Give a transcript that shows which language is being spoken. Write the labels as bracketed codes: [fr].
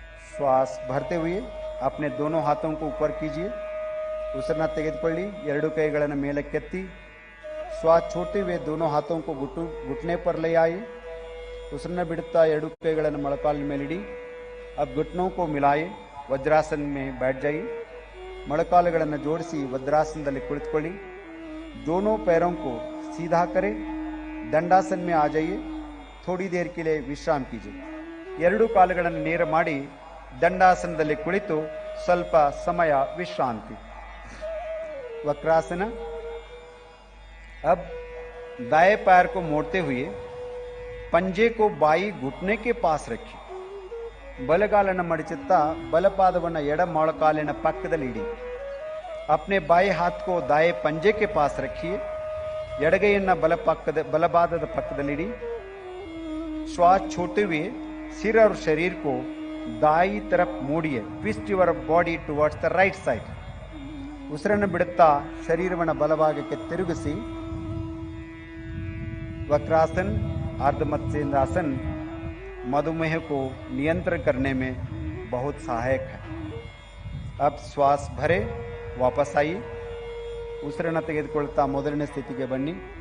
[hi] श्वास भरते हुए अपने दोनों हाथों को ऊपर कीजिए, [kn] ಉಸಿರನ್ನು ತೆಗೆದುಕೊಳ್ಳಿ, ಎರಡು ಕೈಗಳನ್ನು ಮೇಲಕ್ಕೆತ್ತಿ, [hi] श्वास छोड़ते हुए दोनों हाथों को घुटने पर ले आए, [kn] ಉಸಿರನ್ನು ಬಿಡುತ್ತಾ ಎರಡು ಕೈಗಳನ್ನು ಮೊಣಕಾಲಿನ ಮೇಲಿಡಿ। [hi] अब घुटनों को मिलाए, वज्रासन में बैठ जाइए, [kn] ಮೊಣಕಾಲುಗಳನ್ನು ಜೋಡಿಸಿ वज्रासनದಲ್ಲಿ ಕುಳಿತುಕೊಳ್ಳಿ, [hi] दोनों पैरों को सीधा करें, दंडासन में आ जाइए, थोड़ी देर के लिए विश्राम कीजिए। [kn] ಎರಡು ಕಾಲುಗಳನ್ನು ನೇರ ಮಾಡಿ ದಂಡಾಸನದಲ್ಲಿ ಕುಳಿತು ಸ್ವಲ್ಪ ಸಮಯ ವಿಶ್ರಾಂತಿ। [hi] वक्रासन। अब दाएं पैर को मोड़ते हुए पंजे को बाई घुटने के पास रखिए, [kn] ಬಲಗಾಲನ್ನು ಮಡಚುತ್ತಾ ಬಲಪಾದವನ್ನು ಎಡ ಮೊಣಕಾಲಿನ ಪಕ್ಕದಲ್ಲಿ ಇಡಿ। [hi] अपने बाएं हाथ को दाएं पंजे के पास रखिए, [kn] ಎಡಗೈಯನ್ನು ಬಲಪಾದದ ಪಕ್ಕದಲ್ಲಿ ಇಡಿ। [hi] श्वास छोड़ते हुए सिर और शरीर को दाई तरफ मोड़िए, [en] Twist your body towards the right side. [kn] ಉಸಿರನ್ನು ಬಿಡುತ್ತಾ ಶರೀರವನ್ನು ಬಲಭಾಗಕ್ಕೆ ತಿರುಗಿಸಿ। [hi] वक्रासन अर्धमत्स्येंद्रासन मधुमेह को नियंत्रण करने में बहुत सहायक है। अब श्वास भरे, वापस आइए, [kn] ಉಸಿರನ್ನು ತೆಗೆದುಕೊಳ್ಳುತ್ತಾ ಮೊದಲನೇ ಸ್ಥಿತಿಗೆ ಬನ್ನಿ।